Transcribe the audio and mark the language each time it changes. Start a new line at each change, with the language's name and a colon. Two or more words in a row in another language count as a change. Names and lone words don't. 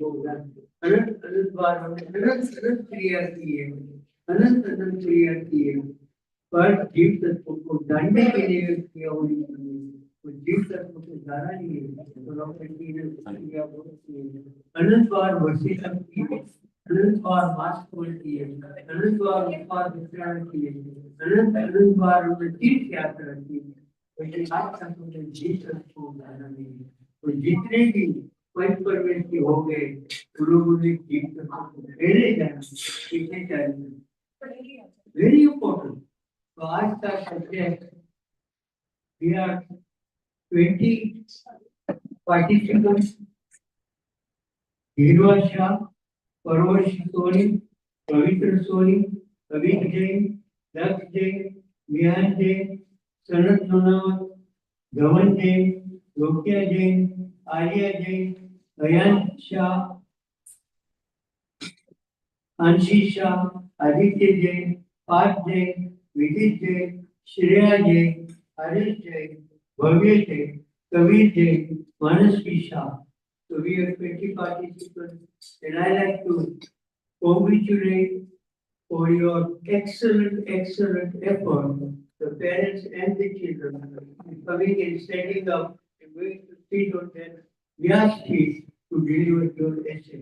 Hindi: को अनंत अनंत बार हमने अनंत अनंत क्रिया की है अनंत क्रिया की है पर जीव तत्व को जानने के लिए क्रिया होनी चाहिए तो जीव तत्व को जाना नहीं है तो क्रिया अनंत बार वर्षित की है अनंत बार मास्क की है अनंत बार उपवास विश्राम की है अनंत बार हमने तीर्थ यात्रा की है तो जितने भी पंच परमेश के हो गए लोगों ने जीव तत्व पहले जाना पीछे जाना
English: very important
Hindi: तो आज का सब्जेक्ट
English: we are 20 participants. Hirwa Shah, Parvash Soni, Pavitra Soni, Avik Jain, Daksh Jain, Mihan Jain, Sanat Nanawat, Dhawan Jain, Lokya Jain, Arya Jain, Ayan Shah, Anshi Shah, Aditya Jain, Parth Jain, Vidit Jain, Shreya Jain, Harish Jain, Bhavya Jain, Kabir Jain, Manasvi Shah. So we have 20 participants, and I like to congratulate for your excellent effort, the parents and the children, in coming and standing up and going to sit on their Vyas feet to deliver your essay.